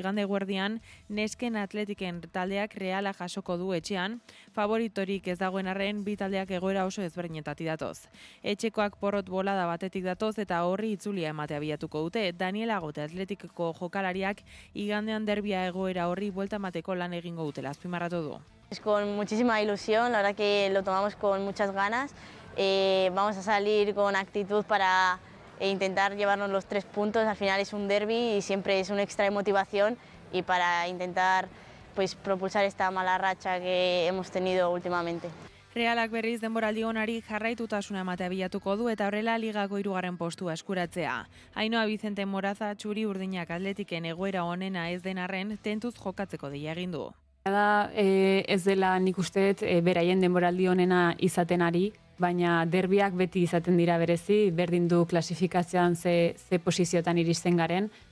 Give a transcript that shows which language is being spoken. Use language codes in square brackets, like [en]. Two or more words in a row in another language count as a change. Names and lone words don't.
[eu] Igande eguerdian nesken Atletiken taldeak Reala jasoko du etxean, favoritorik ez dagoen arren bi taldeak egoera oso ezberdinetatik datoz. Etxekoak porrot bolada batetik datoz eta horri itzulia ematea bilatuko dute. Daniel Agote Atletikeko jokalariak igandean derbia egoera horri buelta emateko lan egingo dutela azpimarratu du. [es] Es con muchísima ilusión, la verdad que lo tomamos con muchas ganas. Vamos a salir con actitud para intentar llevarnos los 3 puntos. Al final es un derbi y siempre es un extra de motivación y para intentar pues propulsar esta mala racha que hemos tenido últimamente. [eu] Realak berriz denboraldi onari jarraitutasuna ematea bilatuko du eta horrela ligako 3. postua eskuratzea. Ainhoa Vicente Moraza txuri urdinak Atletiken egoera onena ez den arren tentuz jokatzeko deia egin du. Ez dela nik usteet beraien denboraldi onena izaten ari, baina derbiak beti izaten dira berezi, berdin du klasifikazioan ze posiziotan iristen garen.